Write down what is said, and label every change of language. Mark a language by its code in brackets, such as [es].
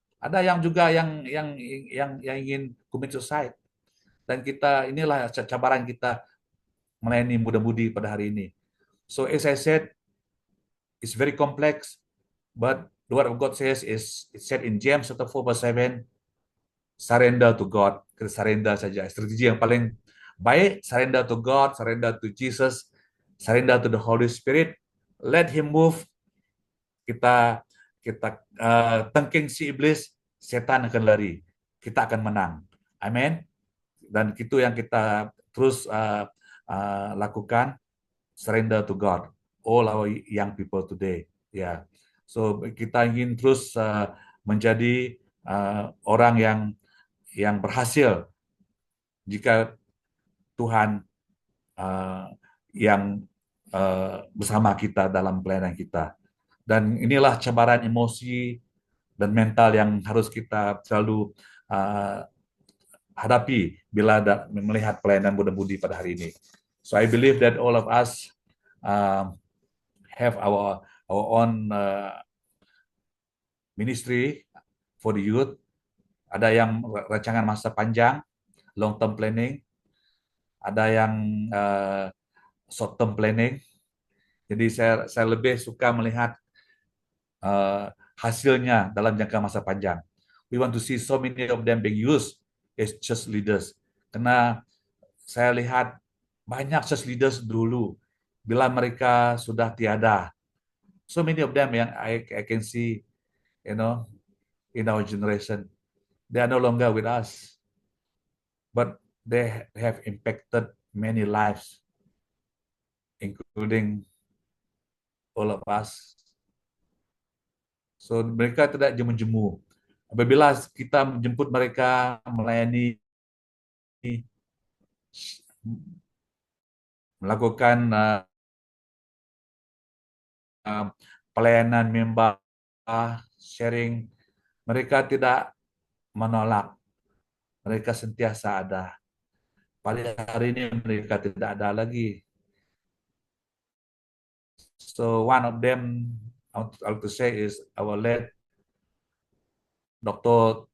[ms] Ada yang juga yang ingin [en] commit suicide. [ms] Dan inilah cabaran kita melayani muda-mudi pada hari ini. [en] So as I said, it's very complex, but the word of God says it's said in James 4:7, surrender to God. [ms] Kita surrender saja. Strategi yang paling baik, [en] surrender to God, surrender to Jesus, surrender to the Holy Spirit. Let Him move. [ms] Kita tengking si iblis, setan akan lari. Kita akan menang. Amin. Dan itu yang kita terus lakukan. [en] Surrender to God, all our young people today. Yeah. [ms] So kita ingin terus menjadi orang yang berhasil jika Tuhan yang bersama kita dalam pelayanan kita. Dan inilah cabaran emosi dan mental yang harus kita selalu hadapi bila melihat pelayanan muda-mudi pada hari ini. [en] So I believe that all of us have our own ministry for the youth. [ms] Ada yang rancangan masa panjang, [en] long term planning, [ms] ada yang [en] short term planning. [ms] Jadi saya lebih suka melihat hasilnya dalam jangka masa panjang. [en] We want to see so many of them being used as church leaders. [ms] Karena saya lihat banyak [en] church leaders [ms] dulu, bila mereka sudah tiada, [en] so many of them yang I can see, you know, in our generation, they are no longer with us, but they have impacted many lives, including all of us. [ms] So mereka tidak jemu-jemu. Apabila kita menjemput mereka melayani, melakukan pelayanan member, sharing, mereka tidak menolak, mereka sentiasa ada. Pada hari ini mereka tidak ada lagi. [en] So one of them I want to say is our late Dr.